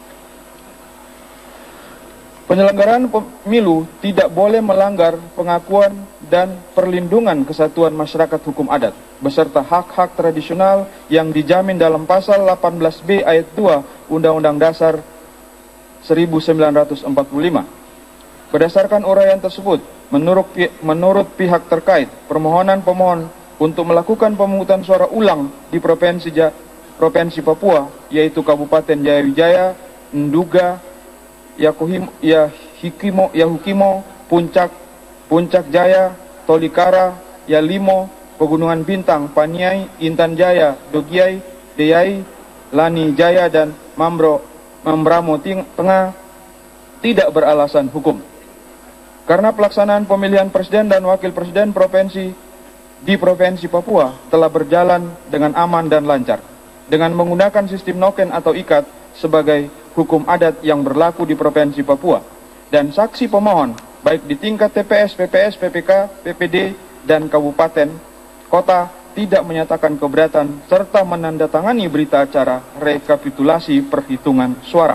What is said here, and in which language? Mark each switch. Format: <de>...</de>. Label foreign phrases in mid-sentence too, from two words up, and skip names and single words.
<id>Penyelenggaraan pemilu tidak boleh melanggar pengakuan dan perlindungan kesatuan masyarakat hukum adat beserta hak-hak tradisional yang dijamin dalam pasal 18B ayat 2 Undang-Undang Dasar 1945. Berdasarkan uraian tersebut, menurut pihak terkait, permohonan pemohon untuk melakukan pemungutan suara ulang di Provinsi Papua, yaitu Kabupaten Jayawijaya, Nduga, Yahukimo, Puncak Jaya, Tolikara, Yalimo, Pegunungan Bintang, Paniai, Intan Jaya, Dogiai, Deyai, Lani Jaya, dan Mambramo Tengah tidak beralasan hukum. Karena pelaksanaan pemilihan presiden dan wakil presiden di Provinsi Papua telah berjalan dengan aman dan lancar, dengan menggunakan sistem noken atau ikat sebagai hukum adat yang berlaku di Provinsi Papua, dan saksi pemohon baik di tingkat TPS, PPS, PPK, PPD, dan kabupaten, kota tidak menyatakan keberatan serta menandatangani berita acara rekapitulasi perhitungan suara.</id>